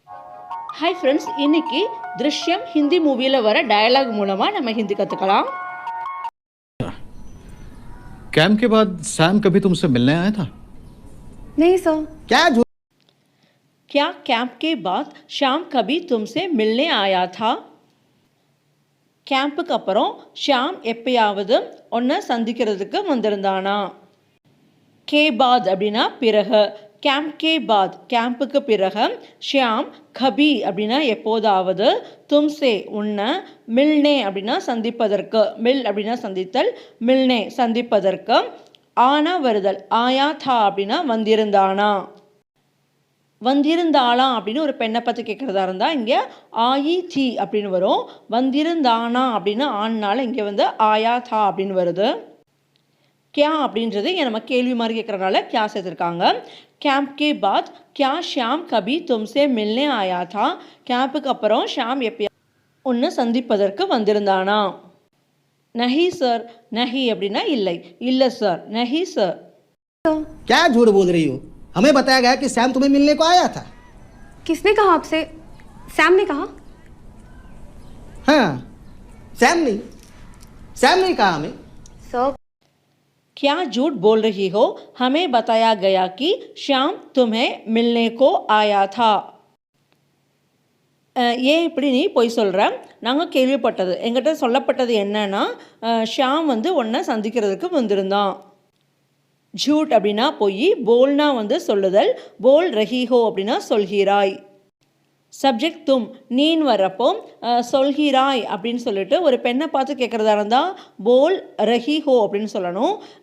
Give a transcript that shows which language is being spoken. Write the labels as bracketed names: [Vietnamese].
[Hindi] Hi friends, इनकी दृश्यम [Tamil] हिंदी मूवीல வர dialogue மூலமா நம்ம हिंदी கத்துக்கலாம். [Hindi] कैम्प के बाद सैम कभी तुमसे मिलने आया था? नहीं सर. क्या कैंप के बाद शाम कभी तुमसे मिलने आया था? [Tamil] கேம்புக்கு அப்புறம் ஷாம் எப்பயாவது ஒன்றை சந்திக்கிறதுக்கு வந்திருந்தானா? கே பாத் அப்படின்னா பிறகு, கேம்ப் கே பாத் கேம்புக்கு பிறகு, ஷியாம் கபி அப்படின்னா எப்போதாவது, தும்சே உன்னை, மில்னே அப்படின்னா சந்திப்பதற்கு, மில் அப்படின்னா சந்தித்தல், மில்னே சந்திப்பதற்கு, ஆனா வருதல், ஆயா தா அப்படின்னா வந்திருந்தானா. வந்திருந்தாளா அப்படின்னு ஒரு பெண்ணை பற்றி கேட்குறதா இருந்தால் இங்கே ஆயி தி அப்படின்னு வரும். வந்திருந்தானா அப்படின்னு ஆண்னால இங்கே வந்து ஆயா தா அப்படின்னு வருது. கியா அப்படின்றது இங்கே நம்ம கேள்வி மாதிரி கேட்குறதுனால கியா சேர்த்துருக்காங்க. கேம்ப் கே பாத் கியா ஷியாம் கபி தும்சே மில்னே ஆயா தா, கேம்புக்கு அப்புறம் ஷியாம் எப்பயா ஒன்று சந்திப்பதற்கு வந்திருந்தானா. நஹி சார், நஹி அப்படின்னா இல்லை, இல்லை சார், நஹி சார். [Hindi] क्या झूठ बोल रही हो? हमें बताया गया कि सैम तुम्हें मिलने को आया था. किसने कहा आपसे? सैम ने कहा. हाँ, सैम नहीं कहा हमें. सर. क्या झूठ बोल रही हो? हमें बताया गया कि श्याम तुम्हें मिलने को आया था. [Tamil] ஏன் இப்படி நீ பொய் சொல்கிற? நாங்கள் கேள்விப்பட்டது, எங்கிட்ட சொல்லப்பட்டது என்னன்னா ஷியாம் வந்து உன்னை சந்திக்கிறதுக்கு வந்திருந்தான். ஜூட் அப்படின்னா பொய், போல்னா வந்து சொல்லுதல், போல் ரஹிஹோ அப்படின்னா சொல்கிறாய். சப்ஜெக்ட் தும் நீன் வர்றப்போ சொல்கிறாய் அப்படின்னு சொல்லிட்டு ஒரு பெண்ணை பார்த்து கேட்குறதா இருந்தால் போல் ரஹிஹோ அப்படின்னு சொல்லணும்.